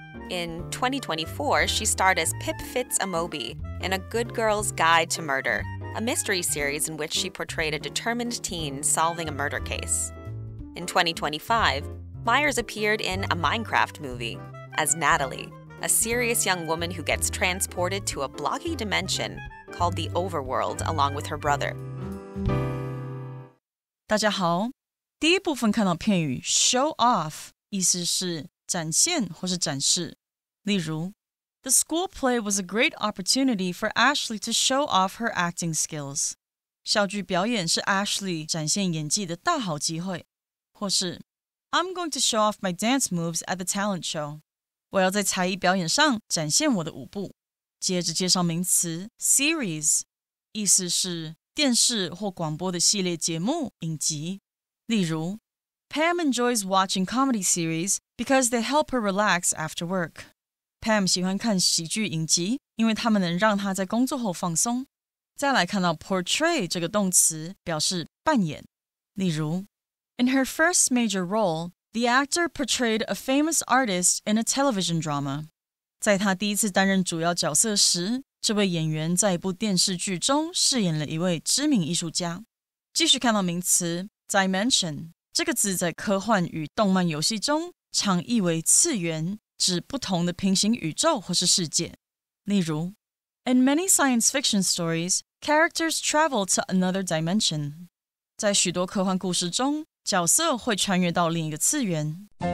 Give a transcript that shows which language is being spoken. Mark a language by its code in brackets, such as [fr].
[en] In 2024, she starred as Pip Fitz-Amobi in A Good Girl's Guide to Murder, a mystery series in which she portrayed a determined teen solving a murder case. In 2025, Myers appeared in a Minecraft movie as Natalie, a serious young woman who gets transported to a blocky dimension called the Overworld along with her brother. [zh] 大家好，第一部分看到片语 show off， 意思是展现或是展示。 [en] 例如 The school play was a great opportunity for Ashley to show off her acting skills. [zh] 校剧表演是 Ashley 展现演技的大好机会。 [en] 或是 I'm going to show off my dance moves at the talent show. [zh] 我要在才艺表演上展现我的舞步。接着介绍名词 series， 意思是电视或广播的系列节目、影集。 [en] 例如 Pam enjoys watching comedy series because they help her relax after work. [zh] Pam 喜欢看喜剧影集，因为它们能让她在工作后放松。再来看到 portray 这个动词，表示扮演。 [en] 例如 In her first major role, the actor portrayed a famous artist in a television drama. [zh] 在她第一次担任主要角色时，这位演员在一部电视剧中饰演了一位知名艺术家。继续看到名词 dimension， 这个字在科幻与动漫游戏中常译为次元，指不同的平行宇宙或是世界。 [en] 例如 In many science fiction stories, characters travel to another dimension. [zh] 在许多科幻故事中，角色会穿越到另一个次元。